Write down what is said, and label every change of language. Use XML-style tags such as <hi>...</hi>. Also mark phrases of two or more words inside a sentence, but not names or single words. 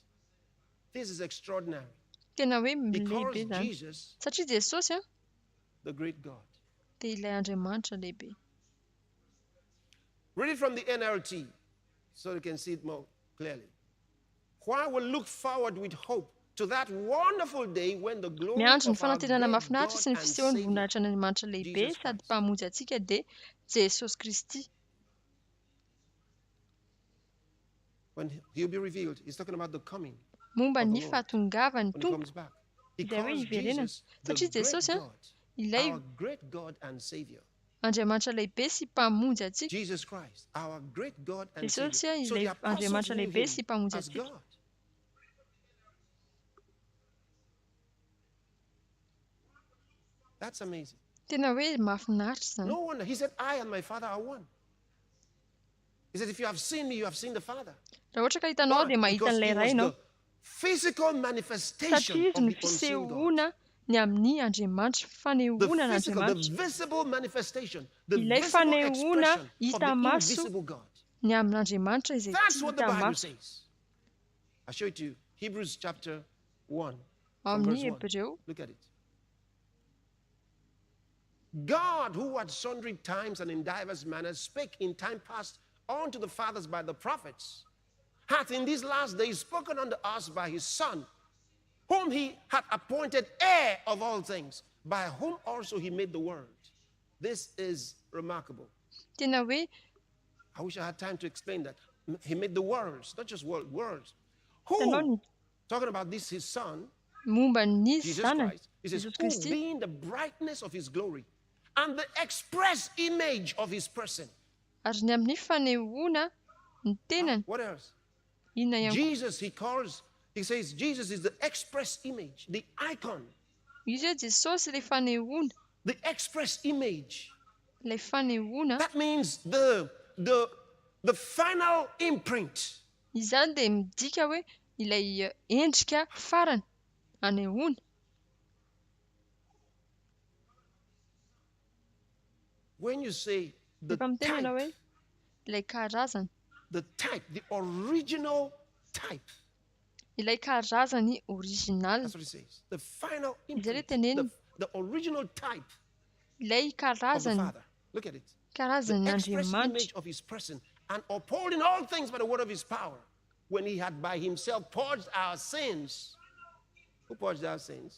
<en>This is extraordinary.</en> <mg>tena hoe</mg> <en>He</en> <mg>lehibe</mg> <en>calls</en> <mg>zany</mg> <en>Jesus</en> <mg>satria Jesosy a</mg> <en>the great God.</en> <mg>dia ilay Andriamanitra lehibe.</mg> <en>Read it from the NLT so you can see it more clearly. While we look forward with hope to that wonderful day when the glory</en> <mg>miandry ny</mg> <en>of our great</en> <mg>fanantenana</mg> <en>God</en> <mg>mahafinaritra sy ny</mg> <en>and</en> <mg>fisehony</mg> <en>Savior</en> <mg>voninahitra n'Andriamanitra lehibe</mg> <en>Jesus</en> <mg>sady</mg> <en>Christ.</en> <mg>mpamonjy antsika dia Jesosy Kristy.</mg> <en>When he'll be revealed, he's talking about the coming</en> <mg>Momba</mg> <en>of the</en> <mg>ny</mg> <en>Lord</en> <mg>fahatongavany</mg> <en>when he</en> <mg>tompo</mg> <en>comes back. He</en> <mg>izay hoe</mg> <en>calls</en> <mg>hiverenana</mg> <en>Jesus the</en> <mg>satria</mg> <en>great</en> <mg>Jesosy a</mg> <en>God,</en> <mg>ilay</mg> <en>our great God and Savior.</en> <mg>Andriamanitra lehibe sy mpamonjy antsika.</mg> <en>Jesus Christ, our great God and</en> <mg>Jesosy</mg> <en>Savior. a So the</en> <mg>ilay</mg> <en>apostles</en> <mg>Andriamanitra</mg> <en>knew</en> <mg>lehibe</mg> <en>him</en> <mg>sy mpamonjy</mg> <en>as</en> <mg>antsika.</mg> <en>God. That's amazing.</en> <mg>Tena hoe mahafinaritra zany.</mg> <en>No wonder. He said, I and my Father are one. He said, if you have seen me, you have seen the Father.</en> <mg>Raha ohatra ka hitanao</mg> <en>Why?</en> <mg>dia mahita</mg> <en>Because</en> <mg>an'ilay</mg> <en>he</en> <mg>ray</mg> <en>was</en> <mg>ianao</mg> <en>the physical manifestation</en> <mg>satria izy</mg> <en>of</en> <mg>ny</mg> <en>the unseen God.</en> <mg>fisehoana ny amin'ny Andriamanitra</mg> <en>The</en> <mg>fanehoana</mg> <en>physical, the</en> <mg>n'Andriamanitra</mg> <en>visible manifestation, the</en> <mg>ilay</mg> <en>visible</en> <mg>fanehoana</mg> <en>expression of</en> <mg>hita</mg> <en>the</en> <mg>maso</mg> <en>invisible God.</en> <mg>ny amin'Andriamanitra izay</mg> <en>That's</en> <mg>tsy</mg> <en>what the</en> <mg>hita</mg> <en>Bible</en> <mg>maso.</mg> <en>says. I'll show it to you. Hebrews chapter 1,</en> <mg>Ao</mg> <en>from verse</en> <mg>amin'ny</mg> <en>1.</en> <mg>Hebreo</mg> <en>Look at it. God, who at sundry times and in divers manners spake in time past unto the fathers by the prophets, hath in these last days spoken unto us by his Son, whom he hath appointed heir of all things, by whom also he made the world. This is remarkable.</en> <mg>tena hoe</mg> <en>I wish I had time to explain that. He made the worlds, not just worlds.</en> <mg>hitanao</mg> <en>Who,</en> <mg>ny</mg> <en>talking about this, his Son,</en> <mg>momba ny</mg> <en>Jesus</en> <mg>zanany</mg> <en>Christ, he says, Jesus who</en> <mg>Kristy</mg> <en>being the brightness of his glory and the express image of his person.</en> <mg>ary ny amin'ny fanehoana ny tenany</mg> <en>What else?</en> <mg>inona ihany koa</mg> <en>Jesus, he says, Jesus is the express image, the icon,</en> <mg>izy hoe Jesosy ilay fanehoana</mg> <en>the express image.</en> <mg>ilay fanehoana</mg> <en>That means the final imprint.</en> <mg>izany dia midika hoe ilay endrika farany anehoana.</mg> <en>When you say the</en> <mg>Rehefa miteny ianao hoe</mg> <en>type,</en> <mg>ilay karazany</mg> <en>the original type,</en> <mg>ilay karazany original</mg> <en>that's what it says. The final</en> <mg>Izay</mg> <en>imprint,</en> <mg>teneniny.</mg> <en>the original type</en> <mg>ilay</mg> <en>of the</en> <mg>karazany</mg> <en>Father. Look at it.</en> <mg>karazany</mg> <en>The express</en> <mg>Andriamanitra</mg> <en>image of his person, and upholding all things by the word of his power, when he had by himself purged our sins. Who purged our sins?</en>